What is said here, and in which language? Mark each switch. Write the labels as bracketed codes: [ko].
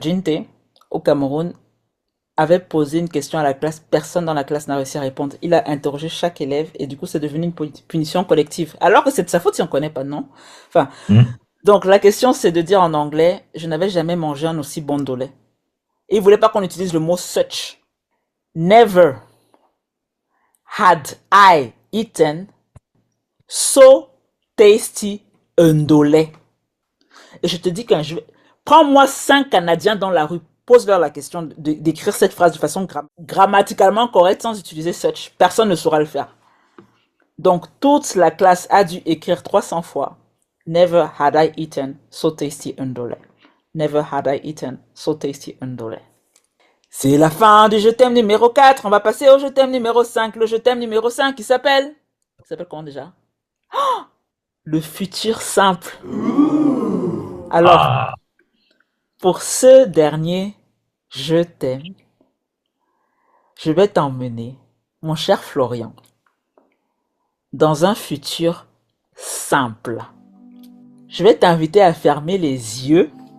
[fr] Jinte, au Cameroun, avait posé une question à la classe. Personne dans la classe n'a réussi à répondre. Il a interrogé chaque élève et du coup, c'est devenu une punition collective. Alors que c'est de sa faute si on connaît pas, non? Enfin, Hmm. donc la question, c'est de dire en anglais, je n'avais jamais mangé un aussi bon de lait. Et il voulait pas qu'on utilise le mot such. [en] Never had I eaten so tasty ndolé. [fr] Et je te dis qu'un jour, prends-moi 5 Canadiens dans la rue, pose-leur la question d'écrire cette phrase de façon grammaticalement correcte sans utiliser such. Personne ne saura le faire. Donc, toute la classe a dû écrire 300 fois. [en] Never had I eaten so tasty ndolé. Never had I eaten so tasty ndolé. [fr] C'est la fin du je t'aime numéro 4. On va passer au je t'aime numéro 5. Le je t'aime numéro 5 qui s'appelle... Il s'appelle comment déjà? Le futur simple. Alors, Ah, pour ce dernier, je t'aime. Je vais t'emmener, mon cher Florian, dans un futur simple. Je vais t'inviter à fermer les yeux